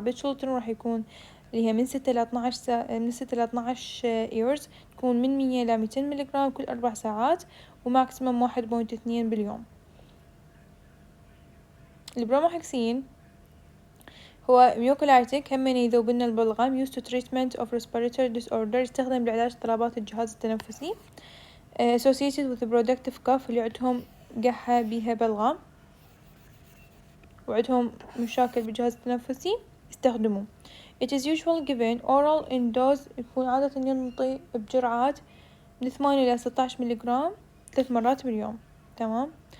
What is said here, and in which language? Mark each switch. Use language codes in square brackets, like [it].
[ar] بالشولترن راح يكون اللي هي من 6 ل 12 من 6 ل 12 years تكون من 100 ل 200 ملغرام كل 4 ساعات، وماكسيموم 1.2 باليوم. البروموهكسين هو ميوكولايتيك، هم يذوب لنا البلغم. [en] used to treatment of respiratory disorder، [ar] يستخدم لعلاج اضطرابات الجهاز التنفسي. [en] associated with productive cough، [ar] اللي عندهم قحة بيها بلغم وعندهم مشاكل بالجهاز التنفسي يستخدموه. [en] it is usually given oral in dose، [ar] يكون عادة ينطي بجرعات من 8 إلى 16 ملغرام 3 مرات باليوم. تمام.